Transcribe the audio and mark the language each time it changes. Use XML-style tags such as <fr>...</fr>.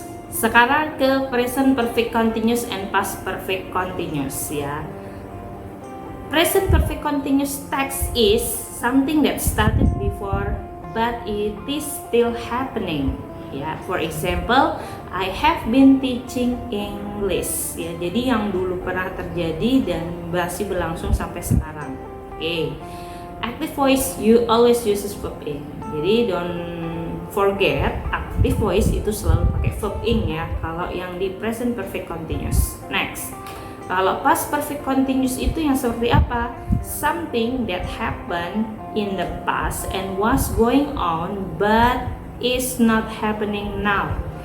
<id>Sekarang ke</id> <en>present perfect continuous and past perfect continuous Present perfect continuous text is something that started before but it is still happening. For example, I have been teaching English.</en> <id>Jadi yang dulu pernah terjadi dan masih berlangsung sampai sekarang.</id> <en>Active voice you always uses verb ing.</en> <id>Jadi</id> <en>don't forget,</en> <id>active voice itu selalu pakai verb ing kalau yang di present perfect continuous. Next, kalau past perfect continuous itu yang seperti apa?</id> <en>Something that happened in the past and was going on but is not happening now.</en>